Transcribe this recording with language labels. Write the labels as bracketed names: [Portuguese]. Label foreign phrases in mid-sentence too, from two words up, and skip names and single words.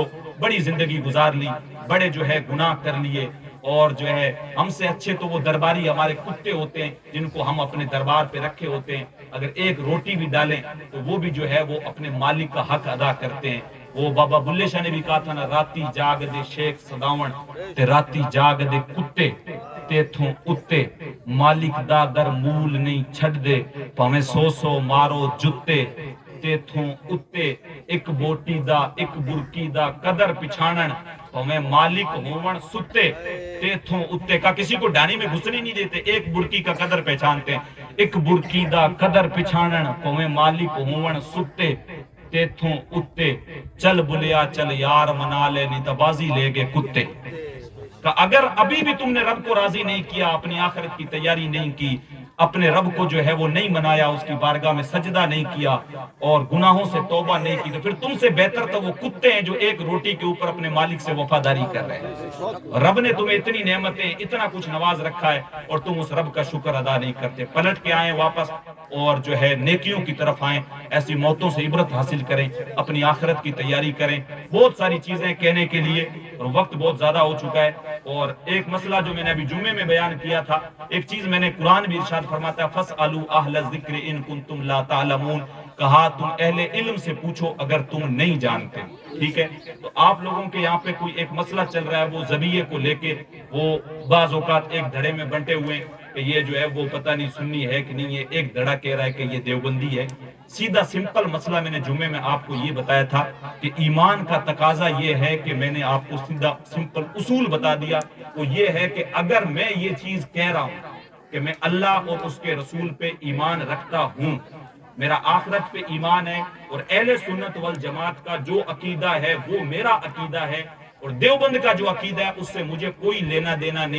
[Urdu] بڑی زندگی گزار لی، بڑے جو ہے گناہ کر لیے، اور جو ہے ہم سے اچھے تو وہ درباری ہمارے کتے ہوتے ہیں جن کو ہم اپنے دربار پہ رکھے ہوتے ہیں، اگر ایک روٹی بھی ڈالیں تو وہ بھی جو ہے وہ اپنے مالک کا حق ادا کرتے ہیں۔ وہ بابا بلے شاہ نے بھی کہا تھا نا، [Punjabi] راتی جاگ دے شیخ سداون تے راتی جاگ دے کتے تیتھوں اتے، مالک دا در مول نہیں چھڑ دے پاویں 100 مارو جتے تیتھوں اتے، ایک بوٹی دا ایک برکی دا قدر پچھانن پاویں مالک ہون ستے تیتھوں اتے۔ [Urdu] کا کسی کو ڈانی میں گھسنے نہیں دیتے، ایک برکی کا قدر پہچانتے ہیں۔ [Punjabi] ایک برکیدہ قدر پچھانن پویں مالک ہون ستے تیتھوں اتے چل بلیا چل یار منا لے نہیں تبازی لے گے کتے. [Urdu] کہ اگر ابھی بھی تم نے رب کو راضی نہیں کیا، اپنی آخرت کی تیاری نہیں کی، اپنے رب کو جو ہے وہ نہیں منایا، اس کی بارگاہ میں سجدہ نہیں کیا اور گناہوں سے توبہ نہیں کی، تو پھر تم سے بہتر تو وہ کتے ہیں جو ایک روٹی کے اوپر اپنے مالک سے وفاداری کر رہے ہیں. رب نے تمہیں اتنی نعمتیں، اتنا کچھ نواز رکھا ہے اور تم اس رب کا شکر ادا نہیں کرتے. پلٹ کے آئیں واپس اور جو ہے نیکیوں کی طرف آئیں، ایسی موتوں سے عبرت حاصل کریں، اپنی آخرت کی تیاری کریں. بہت ساری چیزیں کہنے کے لیے اور وقت بہت زیادہ ہو چکا ہے. اور ایک مسئلہ جو میں نے ابھی جمعے میں بیان کیا تھا، ایک چیز میں نے قرآن بھی ارشاد فرماتا ہے [Arabic] فَاسْأَلُوا أَهْلَ الذِّكْرِ إِن كُنتُمْ لَا تَعْلَمُونَ، [Urdu] کہا تم اہل علم سے پوچھو اگر تم نہیں جانتے. ٹھیک ہے، تو آپ لوگوں کے یہاں پہ کوئی ایک مسئلہ چل رہا ہے، وہ ذبیحے کو لے کے وہ بعض اوقات ایک دھڑے میں بنٹے ہوئے کہ یہ جو ہے وہ پتہ نہیں سنی ہے کہ نہیں ہے، ایک دھڑا کہہ رہا ہے کہ یہ دیوبندی ہے. سیدھا سمپل مسئلہ میں نے جمعے میں آپ کو یہ بتایا تھا کہ ایمان کا تقاضا یہ ہے کہ میں نے آپ کو سیدھا سمپل اصول بتا دیا، وہ یہ ہے کہ اگر میں یہ چیز کہہ رہا ہوں کہ میں اللہ اور اس کے رسول پہ ایمان رکھتا ہوں، میرا آخرت پہ ایمان ہے، اور اہل سنت والجماعت کا جو عقیدہ ہے وہ میرا عقیدہ ہے، اور دیوبند کا جو عقیدہ ہے اس سے مجھے کوئی لینا دینا نہیں.